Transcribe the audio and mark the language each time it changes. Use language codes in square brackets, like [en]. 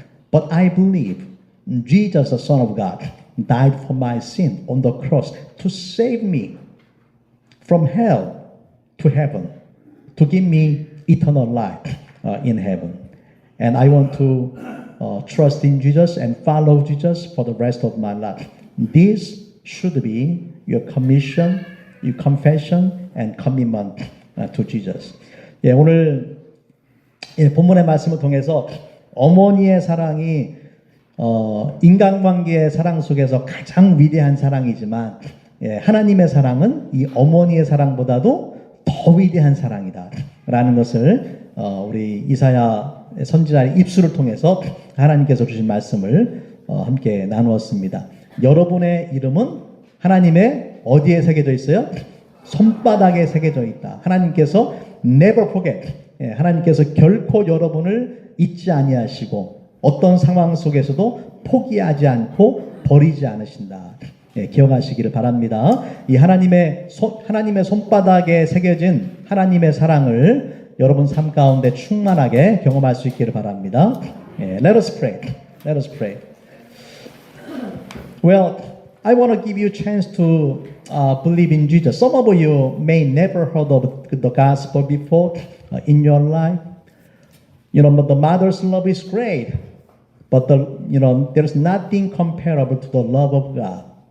[en] But I believe Jesus, the Son of God, died for my sin on the cross to save me from hell to heaven, to give me eternal life in heaven. And I want to trust in Jesus and follow Jesus for the rest of my life. This should be your commission, your confession, and commitment to Jesus. [ko] 예, 오늘 본문의 말씀을 통해서 어머니의 사랑이 인간관계의 사랑 속에서 가장 위대한 사랑이지만, 하나님의 사랑은 이 어머니의 사랑보다도 더 위대한 사랑이다 라는 것을 우리 이사야 선지자의 입술을 통해서 하나님께서 주신 말씀을 함께 나누었습니다. 여러분의 이름은 하나님의 어디에 새겨져 있어요? 손바닥에 새겨져 있다. 하나님께서 [en] never forget. [ko] 하나님께서 결코 여러분을 잊지 아니하시고 어떤 상황 속에서도 포기하지 않고 버리지 않으신다. 기억하시기를 바랍니다. 이 하나님의 손바닥에 새겨진 하나님의 사랑을 여러분 삶 가운데 충만하게 경험할 수 있기를 바랍니다. [en] Let us pray. Let us pray. Well, I want to give you a chance to believe in Jesus. Some of you may never heard of the gospel before in your life. But the mother's love is great, but there's nothing comparable to the love of God.